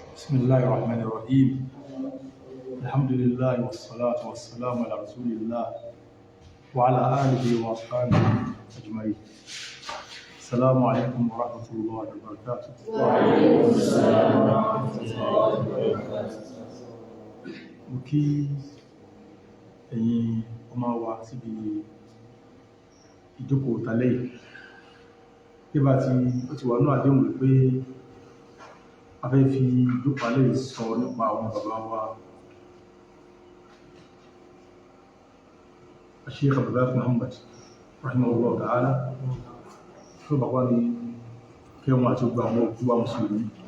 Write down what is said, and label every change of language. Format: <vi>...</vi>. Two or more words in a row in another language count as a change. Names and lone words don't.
<ar>بسم الله الرحمن الرحيم. الحمد لله والصلاة والسلام على رسول الله وعلى آله وأصحابه أجمعين. السلام عليكم ورحمة الله وبركاته. وعليكم السلام ورحمة الله وبركاته.</ar> <yo>Kí ẹ̀yin ọmọ wa síbi ìjókòó tàlẹ́ yìí. Bí bá ti wà náà àdéhùn wípé a fẹ́ fi ìjókòó alẹ́ yìí sọ nípa àwọn bàbá wa Sheikh Abdullah Muhammad</yo> <ar>رحمه الله تعالى</ar> <yo>tó bàbá ní kẹwọn àti ọgbà àwọn òkú wa mùsùlùmí.</yo>